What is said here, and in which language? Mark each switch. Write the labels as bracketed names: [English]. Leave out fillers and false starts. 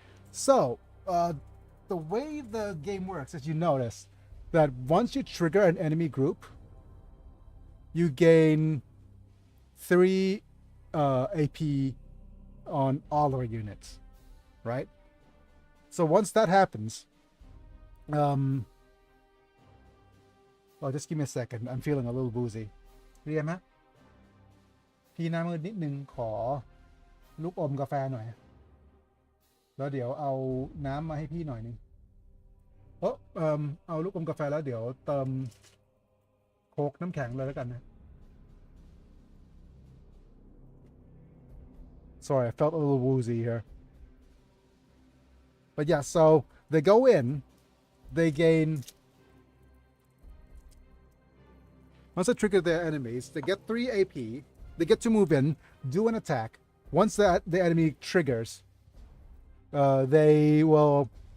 [English] So the way the game works is you notice that once you trigger an enemy group, you gain 3 AP on all our units, right? So once that happens, well, just give me a second. I'm feeling a little woozy. [Thai] เรียนไหมพี่หน้ามืดนิดนึงขอลูกอมกาแฟหน่อยแล้วเดี๋ยวเอาน้ำมาให้พี่หน่อยนึงเอาลูกอมกาแฟแล้วเดี๋ยวเติม โค้กน้ำแข็งเลยแล้วกันนะ [English] Sorry, I felt a little woozy here. But yeah, so they go in, they gain. Once they trigger their enemies, they get 3 AP. They get to move in, do an attack. Once the enemy triggers, they will.